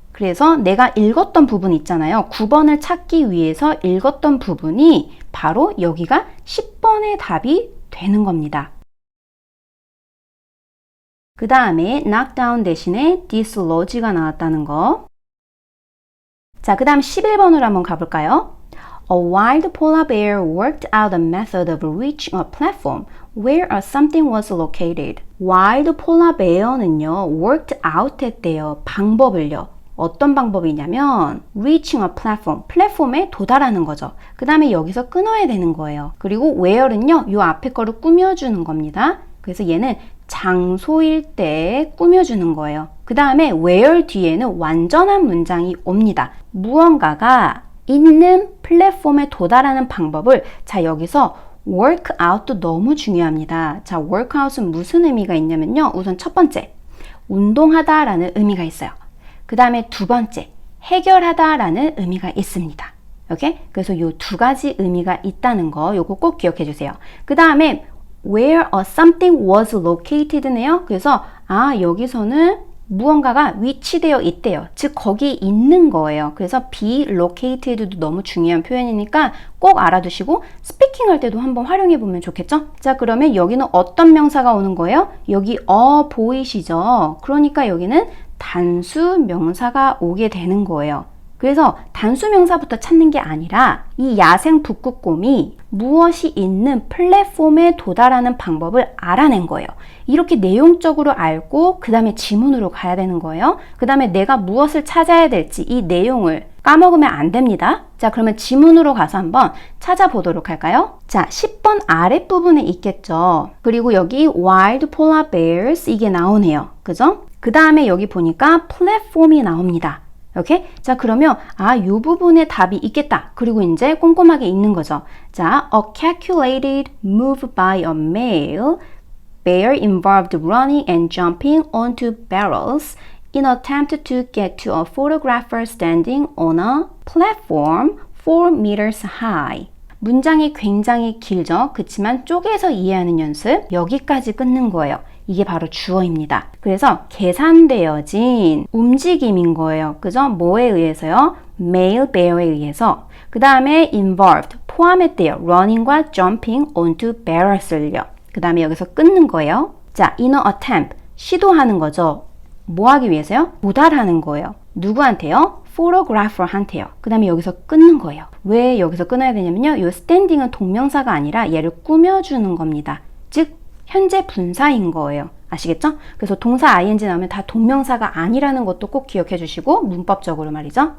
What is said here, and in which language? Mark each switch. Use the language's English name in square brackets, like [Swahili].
[Korean] 그래서 내가 읽었던 부분 있잖아요. 9번을 찾기 위해서 읽었던 부분이 바로 여기가 10번의 답이 되는 겁니다. 그 다음에 knock down 대신에 dislodge가 나왔다는 거. 자, 그 다음 11번으로 한번 가볼까요? [English] A wild polar bear worked out a method of reaching a platform where something was located. wild polar bear는요, worked out 했대요. [Korean] 방법을요. 어떤 방법이냐면 [English] reaching a platform, [Korean] 플랫폼에 도달하는 거죠. 그 다음에 여기서 끊어야 되는 거예요. 그리고 where는요, 요 앞에 거를 꾸며주는 겁니다. 그래서 얘는 장소일 때 꾸며주는 거예요. 그 다음에 where 뒤에는 완전한 문장이 옵니다. 무언가가 있는 플랫폼에 도달하는 방법을, 자, 여기서 work out도 너무 중요합니다. 자, work out은 무슨 의미가 있냐면요, 우선 첫 번째, 운동하다 라는 의미가 있어요. 그 다음에 두 번째, 해결하다 라는 의미가 있습니다. 오케이? 그래서 요 두 가지 의미가 있다는 거, 요거 꼭 기억해 주세요. 그 다음에 [English] where something was located네요. [Korean] 그래서 여기서는 무언가가 위치되어 있대요. 즉 거기 있는 거예요. 그래서 be located도 너무 중요한 표현이니까 꼭 알아두시고 스피킹 할 때도 한번 활용해 보면 좋겠죠? 자, 그러면 여기는 어떤 명사가 오는 거예요? 여기 보이시죠? 그러니까 여기는 단수 명사가 오게 되는 거예요. 그래서 단수 명사부터 찾는 게 아니라 이 야생 북극곰이 무엇이 있는 플랫폼에 도달하는 방법을 알아낸 거예요. 이렇게 내용적으로 알고 그 다음에 지문으로 가야 되는 거예요. 그 다음에 내가 무엇을 찾아야 될지 이 내용을 까먹으면 안 됩니다. 자, 그러면 지문으로 가서 한번 찾아보도록 할까요? 자, 10번 아랫부분에 있겠죠. 그리고 여기 wild polar bears 이게 나오네요. 그죠? 그 다음에 여기 보니까 플랫폼이 나옵니다. 오케이? 자, 그러면 요 부분에 답이 있겠다. 그리고 이제 꼼꼼하게 읽는 거죠. [English] 자, a calculated move by a male bear involved running and jumping onto barrels in an attempt to get to a photographer standing on a platform 4 meters high. [Korean] 문장이 굉장히 길죠? 그치만 쪼개서 이해하는 연습, 여기까지 끊는 거예요. 이게 바로 주어입니다. 그래서 계산되어진 움직임인 거예요. 그죠? 뭐에 의해서요? male bear에 의해서. 그 다음에 involved, 포함했대요. [English] running과 jumping onto barrels을요. [Korean] 그 다음에 여기서 끊는 거예요. 자, in an attempt, 시도하는 거죠. 뭐 하기 위해서요? 도달하는 거예요. 누구한테요? photographer한테요. 그 다음에 여기서 끊는 거예요. 왜 여기서 끊어야 되냐면요, 이 standing은 동명사가 아니라 얘를 꾸며주는 겁니다. 즉 현재 분사인 거예요. 아시겠죠? 그래서 동사 ing 나오면 다 동명사가 아니라는 것도 꼭 기억해 주시고, 문법적으로 말이죠.